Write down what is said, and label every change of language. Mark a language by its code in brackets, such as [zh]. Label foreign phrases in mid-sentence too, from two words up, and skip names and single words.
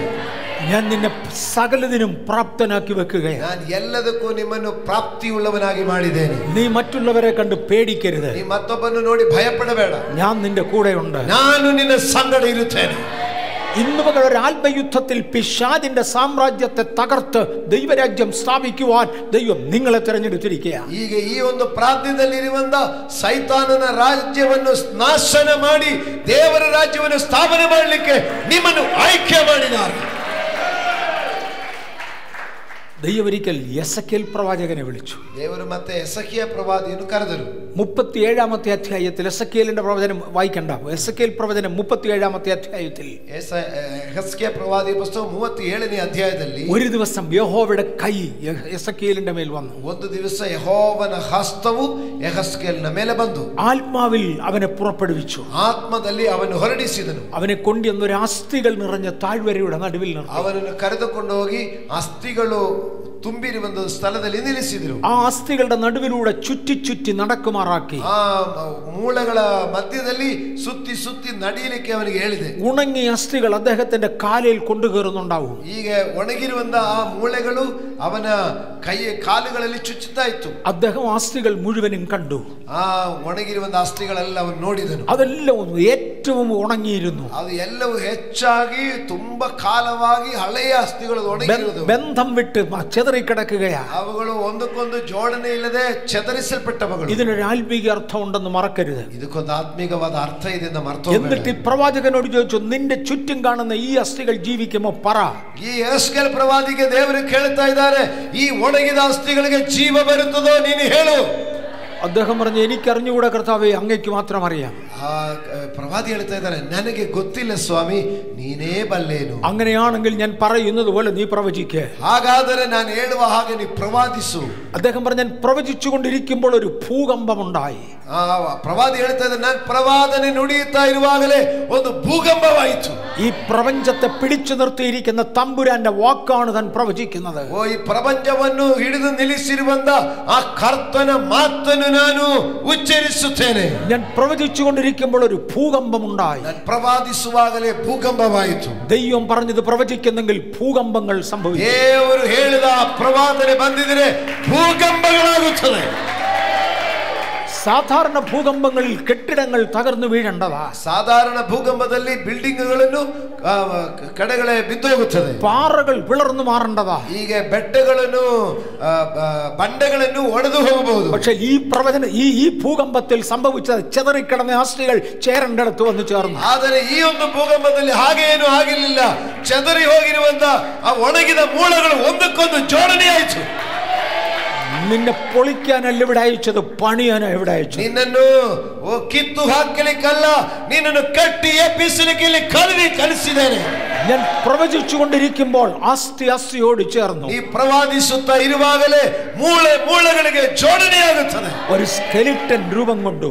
[ml] ഞാൻ നിന്നെ സകലതിനും പ്രാപ്തനാക്കി വെക്കുകയാണ്. [kn] ನಾನು ಎಲ್ಲದಕ್ಕೂ ನಿಮ್ಮನ್ನು പ്രാപ്തിയുള്ളവനാಗಿ ಮಾಡಿದ್ದೇನೆ. [ml] നീ മറ്റുള്ളവരെ കണ്ട് പേടിക്കരുത്. [kn] ನೀ ಮತ್ತೊಬ್ಬನ್ನು ನೋಡಿ ಭಯಪಡಬೇಡ. [ml] ഞാൻ നിന്റെ കൂടെയുണ്ട്. [kn] ನಾನು ನಿನ್ನ ಸಂಗಡ ಇರುತ್ತೇನೆ. [ml] ഇന്ന് പകൽ ഒരു ആത്മയുദ്ധത്തിൽ പിശാചിന്റെ സാമ്രാജ്യത്തെ തകർത്ത് ദൈവരാജ്യം സ്ഥാപിക്കുവാൻ ദൈവം നിങ്ങളെ തിരഞ്ഞെടുത്തിരിക്കുകയാണ്. [kn] ಈಗ ಈ ಒಂದು ಪ್ರಾಂತ್ಯದಲ್ಲಿರುವಂತ ಸೈತಾನನ ರಾಜ್ಯವನ್ನು ನಾಶನ ಮಾಡಿ ದೇವರ ರಾಜ್ಯವನ್ನು ಸ್ಥಾಪನೆ ಮಾಡಲಿಕ್ಕೆ ನಿಮ್ಮನ್ನು ಆಯ್ಕೆ ಮಾಡಿದ್ದಾರೆ. [ml] ദൈവം ഒരിക്കൽ യെസക്കേൽ പ്രവാചകനെ വിളിച്ചു. [kn] ದೇವರು ಮತ್ತೆ ಎಸೆಕಿಯ ಪ್ರವಾದಿಯನ್ನು ಕರೆದರು. [ml] 37-ാമത്തെ അധ്യായത്തിൽ എസക്കേലിന്റെ പ്രവചനം വായിക്കണ്ട. എസക്കേൽ പ്രവചനം 37-ാമത്തെ അധ്യായത്തിൽ [kn] ಎಸೆಕಿಯ ಪ್ರವಾದಿಯ ಪುಸ್ತಕ 37ನೇ ಅಧ್ಯಾಯದಲ್ಲಿ [ml] ഒരു ദിവസം യഹോവയുടെ കൈ എസക്കേലിന്റെ മേൽ വന്നു. [kn] ಒಂದು ದಿವಸ ಯೆಹೋವನ ಹಸ್ತವು ಯೆಹೆಸ್ಕೇಲನ ಮೇಲೆ ಬಂದು [ml] ആത്മാവിൽ അവനെ പുറപ്പെടുവിച്ചു. [kn] ಆತ್ಮದಲ್ಲಿ ಅವನು ಹೊರಡಿಸಿದನು. [ml] അവനെ കൊണ്ടുവന്ന് ഒരു അസ്ഥികൾ നിറഞ്ഞ താഴ്വരയുടെ നടുവിൽ നിർത്തി. [kn] ಅವನನ್ನು ಕರೆದುಕೊಂಡು ಹೋಗಿ ಅಸ್ಥಿಗಳು ತುಂಬಿರುವ ಒಂದು ಸ್ಥಳದಲ್ಲಿ ನಿಲ್ಲಿಸಿದರು. [ml] ആ അസ്ഥികളുടെ നടുവിലൂടെ ചുറ്റി ചുറ്റി നടക്കുമാറാക്കി. [kn] ಆ ಮೂಳೆಗಳ ಮಧ್ಯದಲ್ಲಿ ಸುತ್ತಿ ಸುತ್ತಿ ನಡೆಯಲಿಕ್ಕೆ ಅವನಿಗೆ ಹೇಳಿದೆ. [ml] ഉണങ്ങിയ അസ്ഥികൾ അദ്ദേഹത്തിന്റെ കാലിൽ കൊണ്ടുകയറുന്നുണ്ടാവും. [kn] ಈಗ ಒಣಗಿರುವಂತ ಆ ಮೂಳೆಗಳು ಅವನ ಕಾಲುಗಳಲ್ಲಿ ಚುಚ್ಚುತ್ತಾ ಇತ್ತು. [ml] അദ്ദേഹം അസ്ഥികൾ മുഴുവനും കണ്ടു. [kn] ಆ ಒಣಗಿರುವಂತ ಅಸ್ಥಿಗಳೆಲ್ಲ ಅವನು ನೋಡಿದನು. [ml] അതെല്ലാം ഏറ്റവും ഉണങ്ങിയിരുന്നു. [kn] ಅದು ಎಲ್ಲವೂ ಹೆಚ್ಚಾಗಿ ತುಂಬಾ ಕಾಲವಾಗಿ ಹಳೆಯ ಅಸ್ಥಿಗಳು ಒಣಗಿರುವುದು. [ml] ബന്ധം വിട്ട് ചെതറിക്കിടക്കുകയാ. [kn] ಅವುಗಳು ಒಂದಕ್ಕೊಂದು ಜೋಡಣೆ ಇಲ್ಲದೆ ಚದರಿಸಲ್ಪಟ್ಟವುಗಳು. [ml] ഇതിനൊരു ആത്മീക അർത്ഥം ഉണ്ടെന്ന് മറക്കരുത്. [kn] ಇದಕ್ಕೊಂದು ಆತ್ಮೀಕವಾದ ಅರ್ಥ ಇದೆ ಎಂದು ಮರೆತು [ml] എന്നിട്ട് ഈ പ്രവാചകനോട് ചോദിച്ചു, നിന്റെ ചുറ്റും കാണുന്ന ഈ അസ്ഥികൾ ജീവിക്കുമോ പറ. [kn] ಈ ಯೆಹೆಸ್ಕೇಲ್ ಪ್ರವಾದಿಗೆ ದೇವರು ಕೇಳ್ತಾ ಇದ್ದಾರೆ, ಈ ಒಣಗಿದ ಅಸ್ಥಿಗಳಿಗೆ ಜೀವ ಬರುತ್ತದೋ ನೀನು ಹೇಳು. [ml] അദ്ദേഹം പറഞ്ഞു, എനിക്കറിഞ്ഞുകൂടെ കർത്താവേ, അങ്ങയ്ക്ക് മാത്രം അറിയാം. [kn] ಆ ಪ್ರವಾದಿ ಹೇಳ್ತಾ ಇದ್ದಾನೆ, ನನಗೆ ಗೊತ್ತಿಲ್ಲ ಸ್ವಾಮಿ, ನೀನೇ ಬಲ್ಲೇನು. [ml] അങ്ങനെയാണെങ്കിൽ ഞാൻ പറയുന്നത് പോലെ നീ പ്രവചിക്കേ. [kn] ಹಾಗಾದರೆ ನಾನು ಹೇಳುವ ಹಾಗೆ ನೀ ಪ್ರವಾದಿಸು. [ml] അദ്ദേഹം പറഞ്ഞു, ഞാൻ പ്രവചിച്ചുകൊണ്ടിരിക്കുമ്പോൾ ഒരു ഭൂകമ്പമുണ്ടായി. [kn] ಪ್ರವಾದಿ ಹೇಳ್ತಾ ಇದ್ದಾನೆ, ನಾನು ಪ್ರವಾದನೆ ನುಡಿಯುತ್ತಾ ಇರುವಾಗಲೇ ಒಂದು ಭೂಕಂಪವಾಯಿತು. [ml] ഈ പ്രപഞ്ചത്തെ പിടിച്ചു നിർത്തിയിരിക്കുന്ന തമ്പുരാന്റെ വാക്കാണ് താൻ പ്രവചിക്കുന്നത്. [kn] ಓ, ಈ ಪ್ರಪಂಚವನ್ನು ಹಿಡಿದು ನಿಲ್ಲಿಸಿರುವಂತ ಆ ಕರ್ತನ ಮಾತನ್ನು ನಾನು ಉಚ್ಚರಿಸುತ್ತೇನೆ. [ml] ഞാൻ പ്രവചിച്ചുകൊണ്ടിരിക്കുമ്പോൾ ഒരു ഭൂകമ്പമുണ്ടായി. [kn] ನಾನು ಪ್ರವಾದಿಸುವಾಗಲೇ ಭೂಕಂಪವಾಯಿತು. [ml] ദൈവം പറഞ്ഞത് പ്രവചിക്കുന്നെങ്കിൽ ഭൂകമ്പങ്ങൾ സംഭവിക്കും. [kn] ದೇವರು ಹೇಳಿದ ಪ್ರವಾದನೆ ಬಂದಿದ್ರೆ ಭೂಕಂಪಗಳಾಗುತ್ತದೆ. [ml] സാധാരണ ഭൂകമ്പങ്ങളിൽ കെട്ടിടങ്ങൾ തകർന്നു വീഴേണ്ടതാ. [kn] ಸಾಧಾರಣ ಭೂಕಂಪದಲ್ಲಿ ಬಿಲ್ಡಿಂಗ್ಗಳನ್ನು ಕಡೆಗಳೇ ಬಿದ್ದೋಗುತ್ತದೆ. [ml] പാറകൾ പിളർന്നു മാറേണ്ടതാ. [kn] ಈಗ ಬೆಟ್ಟಗಳನ್ನು ಬಂಡೆಗಳನ್ನು ಒಡೆದು ಹೋಗಬಹುದು. [ml] പക്ഷെ ഈ ഭൂകമ്പത്തിൽ സംഭവിച്ചത് ചെതറിക്കിടന്ന അസ്ഥികൾ ചേരേണ്ടടുത്ത് വന്ന് ചേർന്നു. [kn] ಆದರೆ ഈ ಒಂದು ಭೂಕಂಪದಲ್ಲಿ ಹಾಗೇನು ಆಗಿರಲಿಲ್ಲ. ಚೆದರಿ ಹೋಗಿರುವಂತ ಆ ಒಣಗಿದ ಮೂಳೆಗಳು ಒಂದಕ್ಕೊಂದು ಜೋಡಣೆಯಾಯಿತು. [ml] നിന്നെ പൊളിക്കാനല്ല ഇവിടെ അയച്ചത്, പണിയാനാ ഇവിടെ അയച്ചത്. [kn] ನಿನ್ನನ್ನು ಕಿತ್ತು ಹಾಕಲಿಕ್ಕಲ್ಲ, ನಿನ್ನನ್ನು ಕಟ್ಟಿ ಎಬ್ಬಿಸಲಿಕ್ಕೆ ಇಲ್ಲಿ ಕಲಿಸಿದ್ದೇನೆ. [ml] ഞാൻ പ്രവചിച്ചുകൊണ്ടിരിക്കുമ്പോൾ അസ്ഥിയോട് ചേർന്നു. [kn] ಈ ಪ್ರವಾದಿಸುತ್ತಾ ಇರುವಾಗಲೇ ಮೂಳೆಗಳಿಗೆ ಜೋಡಣೆಯಾಗುತ್ತದೆ. [ml] ഒരു സ്കെലിಟൻ രൂപം കൊണ്ടു.